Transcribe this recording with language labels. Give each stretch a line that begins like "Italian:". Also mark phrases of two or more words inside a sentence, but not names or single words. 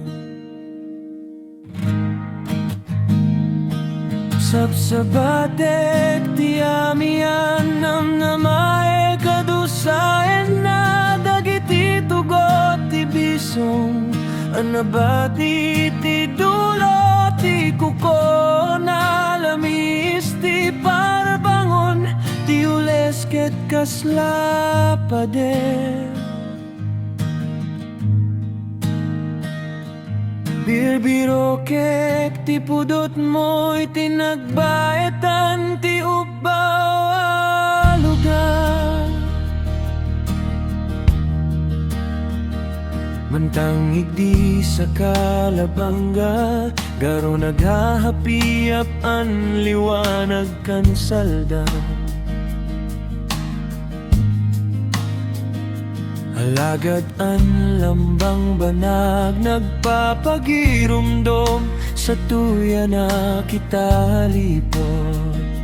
Iloko: Sabsabatek ti amian nam namae kadusaen na dagiti tugot ti bisong anabati ti dulo ti kuko na lamis ti parbangon ti ules ket kasla pader. Birbiro kek ti pudot mo'y tinagbaetan ti ubaw a lugar.
Bikol: Mantang igdi sa kalabangga garo naghahapiap an liwanag kan salda. Alagad an lambang banag nagpapagirumdom sa tuya na kita lipot.